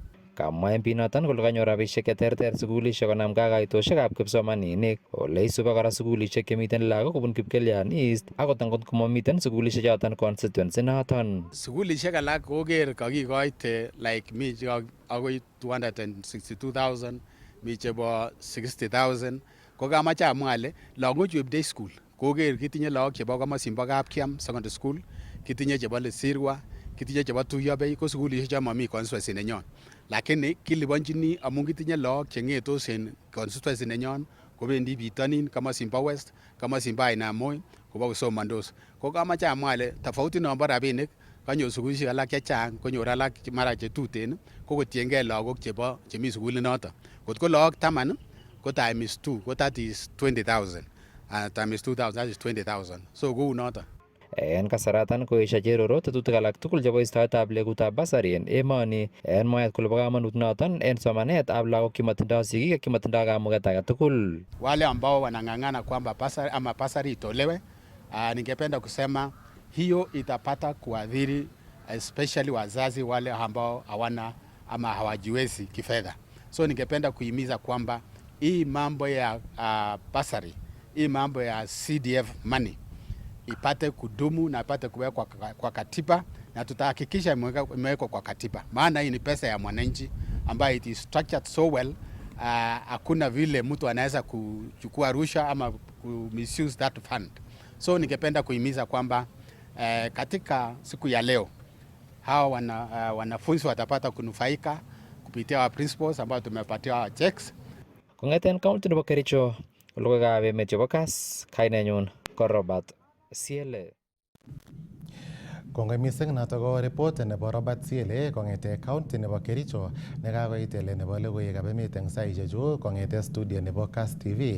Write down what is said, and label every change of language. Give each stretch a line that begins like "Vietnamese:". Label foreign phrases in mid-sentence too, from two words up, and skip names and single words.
Kalenjin: Kamwa MP noton kole kanyor rabisiek cheterter sukulishek konamgei kaitoshekab kipsomaninik ole isube kora sukulishek chemiten lagok kobun Kipkelion East akot angot komamiten sukulishek choton constituency noton. Sukulishek alak koker kakikoite like mi akoi 262,000, mi chebo 60,000. Ko kamache amwa ale lagochu
English: day school
Kalenjin: koker kitinye lagok chebo komosin bo Kapkiam secondary school, kitinye chebo Lesirwa, kitinye chebo Tuyobei, ko sukulishek cho mami constituency nenyon. Lakini kiliponjini amun kitinye lagok cheng'etos en constituency nenyon kobendi bitonin komosin bo West, komosin bo Ainamoi kobo kosomandos. Ko kamache amwa ale tofauti nombo rabinik kanyor sukulishek alak chechang konyor alak mara chetuten ko kotiengei lagok chemi sukulit noton. Kot ko lagok 10 ko times 2 ko
English: that is
Kalenjin: 20,000.
English: Times 2,000 that is 20,000. So
Kalenjin: kou noton. En kasaratan koesha Cherorot tetutik alak tugul chebo istoetab legutab basari en emoni en mwaet kole bo kamanut noton en somanetab lagok chematindoi sigik ak chematindoi kamuget age tugul.
Swahili: Wale ambao wanang'ang'ana kwamba basari itolewe, ningependa kusema hiyo itapata kuadhiri especially wazazi wale ambao hawana ama hawajiwezi kifedha. So ningependa kuhimiza kwamba hii mambo ya basari, hii mambo ya
English: CDF money
Swahili: ipate kudumu na ipate kuwekwa kwa katiba, na tutahakikisha imewekwa kwa katiba, maana hii ni pesa ya mwananchi ambayo
English: it is structured so well
Swahili: hakuna vile mtu anaweza kuchukua rushwa ama ku
English: misuse that fund.
Swahili: So ningependa kuhimiza kwamba katika siku ya leo hao wanafunzi watapata kunufaika kupitia wa principals ambao tumepatia checks.
Kalenjin: Kong'eten county nebo Kericho, logoiwekab emet chebo Kass, kainenyun ko Robert Siele. Kongoi mising noto ko report nebo Robert Siele kong'ete county nebo Kericho nekakoit ele nebo logoiwekab emet eng saisiek chu kong'ete studio nebo Kass TV.